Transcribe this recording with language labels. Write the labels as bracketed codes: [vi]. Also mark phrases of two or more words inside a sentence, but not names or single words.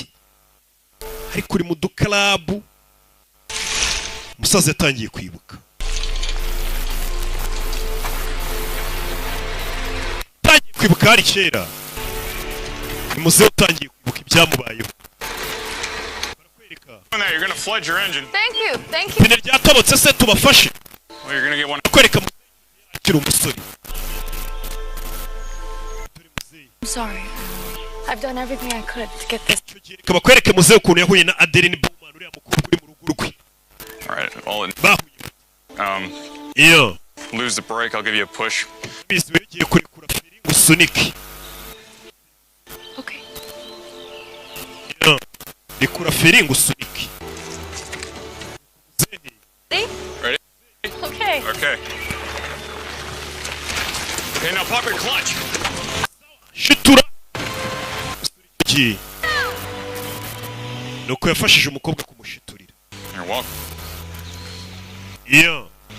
[rw] Hari kuri mu dukarabu. Umusaza yatangiye kwibuka. Tangiye kwibuka hari kera. Muze utangiye kwibuka ibyamubayeho. [en] You're gonna flood your engine. Thank you. [rw] Pine ryatobotse se tubafashe. [en] Well, you're gonna get one. [rw] Kwereka akiri umusore. [en] I'm sorry. I've done everything I could to get this. [rw] Kaba kwereke muze ukuntu yahuye na Adeline Bowman uriya mukobwa uri mu rugo rwe. [en] All right. [rw] Iyo. [en] Lose the brake. I'll give you a push. [rw] Bisi bigiye kurekura feri usunike. [en] Okay. [rw] Iyo. Rekura feri usunike. [en] Ready? Okay. Okay. Okay, now pop your clutch. [rw] Shitura. Nuko yafashije umukobwa kumushiturira. [en] You're welcome. [rw] Iyo.